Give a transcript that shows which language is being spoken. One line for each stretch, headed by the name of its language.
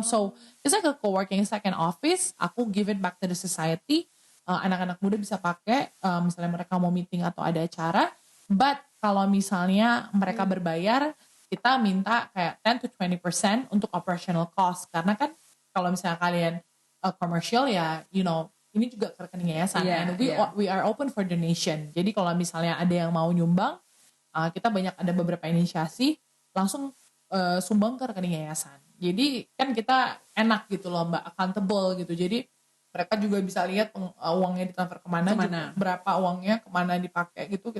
English: So it's like a co-working, it's like an office.
Indonesian: Aku
English: give it back to the society.
Indonesian: Anak-anak muda bisa pakai, misalnya mereka mau meeting atau ada acara. But kalau misalnya mereka berbayar, kita minta kayak
English: 10 to 20%
Indonesian: untuk operational cost. Karena kan kalau misalnya kalian commercial ya, ini juga ke rekening yayasan.
English: And we are open for donation.
Indonesian: Jadi kalau misalnya ada yang mau nyumbang, kita ada beberapa inisiasi, langsung sumbang ke rekening yayasan. Jadi kan kita enak gitu loh Mbak, accountable gitu. Jadi mereka juga bisa lihat uangnya ditransfer kemana. Berapa uangnya, kemana dipakai gitu.